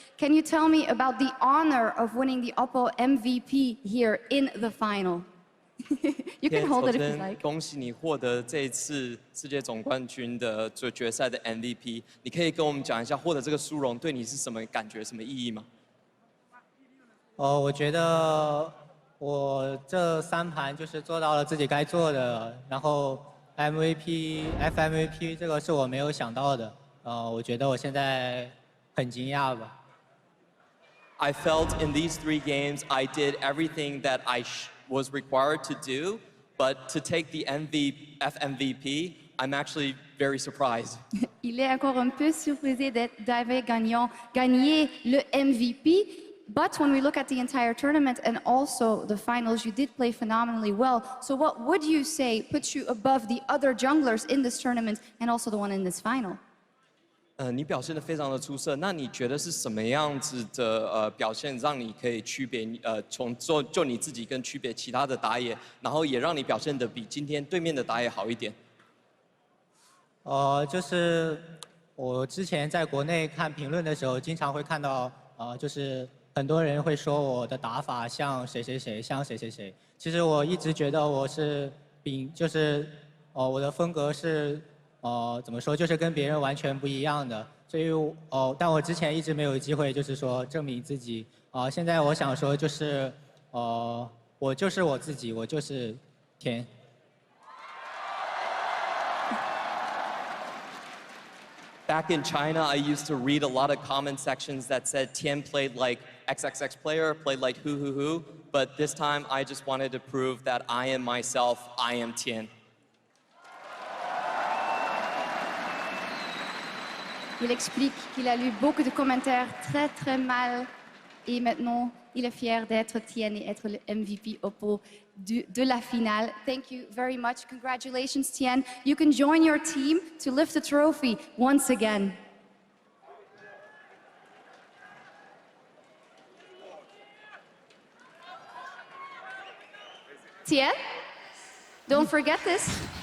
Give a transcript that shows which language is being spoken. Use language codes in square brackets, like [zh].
[en] Can you tell me about the honor of winning the Oppo MVP here in the final? You can hold it if you like. [zh] 恭喜你获得这一次世界总冠军的决赛的 MVP。你可以跟我们讲一下获得这个殊荣对你是什么感觉、什么意义吗？我觉得我这3盘就是做到了自己该做的，然后 FMVP 这个是我没有想到的，我觉得我现在很惊讶吧。 [en] I felt in these 3 games I did everything that I was required to do, but to take the FMVP, I'm actually very surprised. [fr] Il est encore un peu surpris d'avoir gagné le MVP. [en] But when we look at the entire tournament and also the finals, you did play phenomenally well. So what would you say puts you above the other junglers in this tournament and also the one in this final? [zh] 你表现得非常的出色，那你觉得是什么样子的表现让你可以区别从就你自己跟区别其他的打野，然后也让你表现得比今天对面的打野好一点？就是我之前在国内看评论的时候，经常会看到就是很多人会说我的打法像谁谁谁，像谁谁谁。其实我一直觉得我是就是我的风格是怎么说，就是跟别人完全不一样的。所以但我之前一直没有机会，就是说证明自己。现在我想说就是我就是我自己，我就是天。 [en] Back in China, I used to read a lot of comment sections that said Tien played like XXX player, played like who, but this time I just wanted to prove that I am myself, I am Tien. [fr] Il explique qu'il a lu beaucoup de commentaires très mal et maintenant il est fier d'être Tien et être le MVP Oppo de la finale. [en] Thank you very much. Congratulations, Tien. You can join your team to lift the trophy once again. Tien, don't forget this.